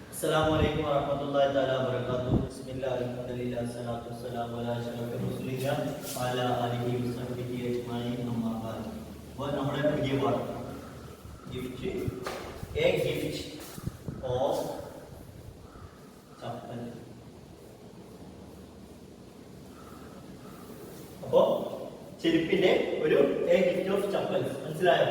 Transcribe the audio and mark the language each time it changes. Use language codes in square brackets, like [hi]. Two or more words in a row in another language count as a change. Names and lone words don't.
[ar] السلام عليكم ورحمة الله وبركاته. بسم الله الرحمن الرحيم. الصلاة والسلام على أشرف المرسلين وعلى آله وصحبه أجمعين. أما بعد. [ml] അപ്പോൾ നമ്മുടെ പുതിയ പാഠം [en] gift of chappal. [ml] അപ്പോ ചെരുപ്പിന്റെ ഒരു [en] gift of chappals [ml] മനസ്സിലായോ?